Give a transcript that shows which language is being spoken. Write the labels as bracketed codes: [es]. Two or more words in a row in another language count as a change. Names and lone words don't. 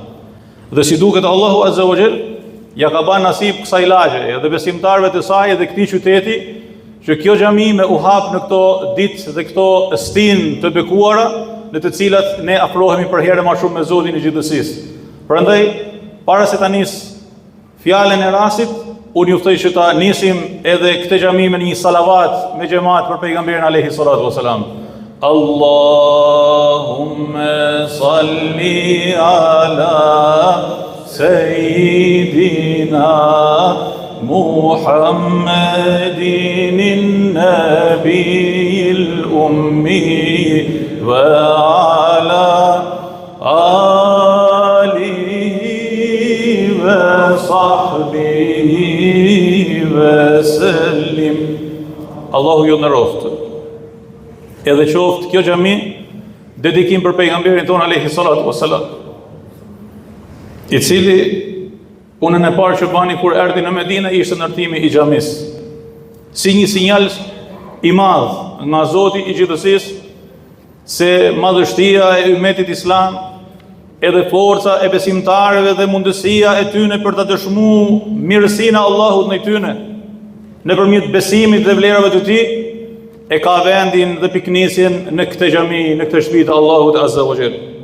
[sq] Dhe si duket Allahu [ar] عز وجل [sq] ja ka bën nasib kësaj lagje edhe besimtarëve të saj dhe këtij qyteti që kjo xhami me u hap në këto ditë dhe këto stinë të bekuara në të cilat ne afrohemi për herë më shumë me Zotin e gjithësisë. Prandaj, para se ta nis fjalën e rastit, unë ju ftoj që ta nisim edhe këtë xhami me një salavat me xhamat për pejgamberin [ar] عليه الصلاة والسلام. اللهم صل على سيدنا محمد النبي الأمي وعلى آله وصحبه وسلم. [sq] Allahu ju nderoftë. Edhe qoftë kjo xhami dedikim për pejgamberin tonë [ar] عليه الصلاة والسلام, [sq] i cili punën e parë që bani kur erdhi në Medinë ishte ndërtimi i xhamisë, si një sinjal i madh nga Zoti i gjithësisë se madhështia e ummetit islam, edhe forca e besimtarëve dhe mundësia e tyre për ta dëshmuar mirësinë e Allahut ndaj tyre nëpërmjet besimit dhe vlerave të tij, e ka vendin dhe piknisjen në këtë xhami, në këtë shtëpi të Allahut [ar] عز وجل.